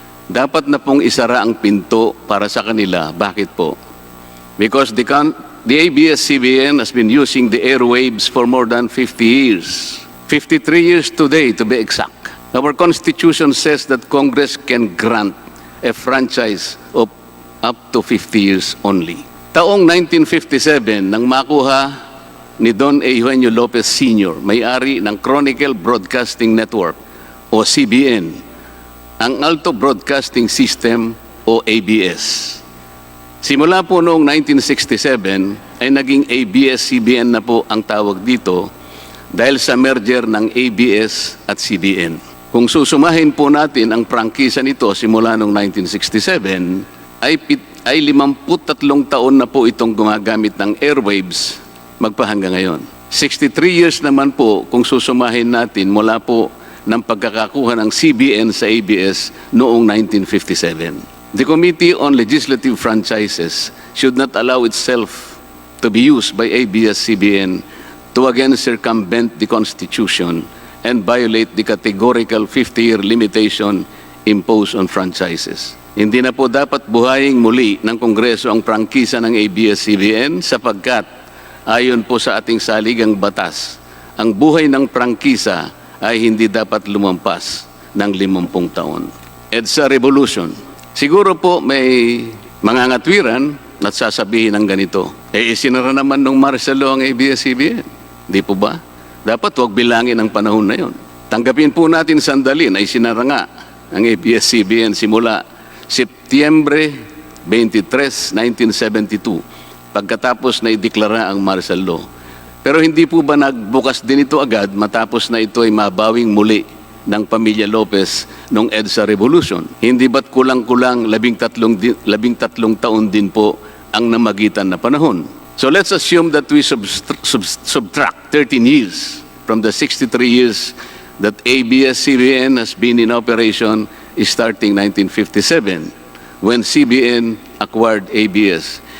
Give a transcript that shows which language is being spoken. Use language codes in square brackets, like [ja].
[tl] Dapat na pong isara ang pinto para sa kanila. Bakit po? [en] Because the ABS-CBN has been using the airwaves for more than 50 years. 53 years today, to be exact. Our Constitution says that Congress can grant a franchise of up to 50 years only. [tl] Taong 1957, nang makuha ni Don Eugenio Lopez Sr., may-ari ng Chronicle Broadcasting Network o CBN, ang Alto Broadcasting System o ABS. Simula po noong 1967 ay naging ABS-CBN na po ang tawag dito dahil sa merger ng ABS at CBN. Kung susumahin po natin ang prangkisa nito simula noong 1967, ay 53 taon na po itong gumagamit ng airwaves magpahanggang ngayon. 63 years naman po kung susumahin natin mula po ng pagkakakuha ng CBN sa ABS noong 1957. [en] The Committee on Legislative Franchises should not allow itself to be used by ABS-CBN to again circumvent the Constitution and violate the categorical 50-year limitation imposed on franchises. [tl] Hindi na po dapat buhayin muli ng Kongreso ang prangkisa ng ABS-CBN sapagkat ayon po sa ating saligang batas, ang buhay ng prangkisa ay hindi dapat lumampas ng 50 taon. EDSA Revolution. Siguro po may mga ngatwiran at sasabihin ng ganito, isinara naman nung martial law ang ABS-CBN. Di po ba? Dapat huwag bilangin ang panahon na yon. Tanggapin po natin sandali na isinara nga ang ABS-CBN simula Setyembre 23, 1972, pagkatapos na ideklara ang martial law. Pero hindi po ba nagbukas din ito agad matapos na ito ay mabawing muli ng pamilya Lopez noong EDSA Revolution? Hindi ba't kulang-kulang 13 taon din po ang namagitan na panahon? [en] So let's assume that we subtract 13 years from the 63 years that ABS-CBN has been in operation starting 1957 when CBN acquired ABS.